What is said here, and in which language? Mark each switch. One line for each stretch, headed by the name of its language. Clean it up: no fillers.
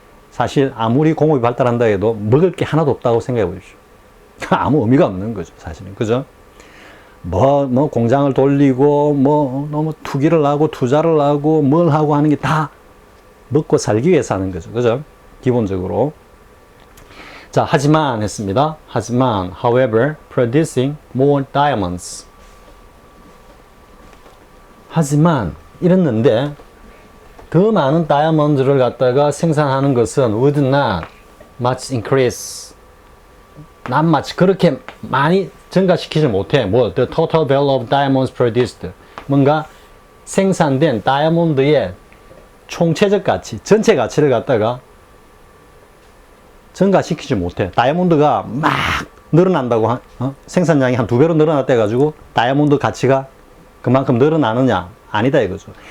Korean: 사실 아무리 공업이 발달한다 해도 먹을 게 하나도 없다고 생각해 보십시오. 아무 의미가 없는 거죠, 사실은. 그죠? 공장을 돌리고, 너무 투기를 하고, 투자를 하고, 뭘 하고 하는 게 다 먹고 살기 위해서 하는 거죠. 그죠? 기본적으로. 자, 하지만 했습니다. 하지만,
English: however, producing more diamonds.
Korean: 하지만, 이랬는데, 더 많은 다이아몬드를 갖다가 생산하는 것은
English: would not much increase.
Korean: not 그렇게 많이 증가시키지 못해.
English: the total value of diamonds produced.
Korean: 뭔가 생산된 다이아몬드의 총체적 가치, 전체 가치를 갖다가 증가시키지 못해. 다이아몬드가 막 늘어난다고, 생산량이 한 2배로 늘어났다 해가지고 다이아몬드 가치가 그만큼 늘어나느냐? 아니다 이거죠.